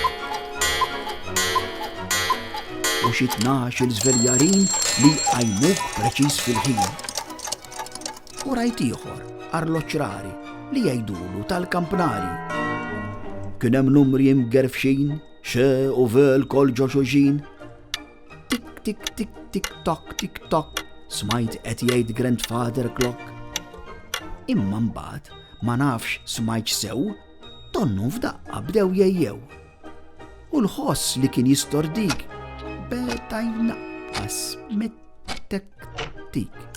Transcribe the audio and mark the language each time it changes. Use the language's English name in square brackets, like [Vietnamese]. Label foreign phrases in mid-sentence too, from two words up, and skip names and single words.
[Maltese] U xi 12 żveljarin li jqajmuk preċiż fil-ħin. U rajt ieħor arloġġ rari li jgħidulu tal-kampnari. Kien hemm numri mgerfxin, xe u vel kol ġo xulxin. Tik tik tik tik tok tik tok, smajt qed jgħid [English] grandfather clock. [Maltese] Imma mbagħad ma nafx smajt sew, tonnu f'daqqa bdew jejjew. U l-ħoss li kien jistordik beta jnaqqas mit-tektik.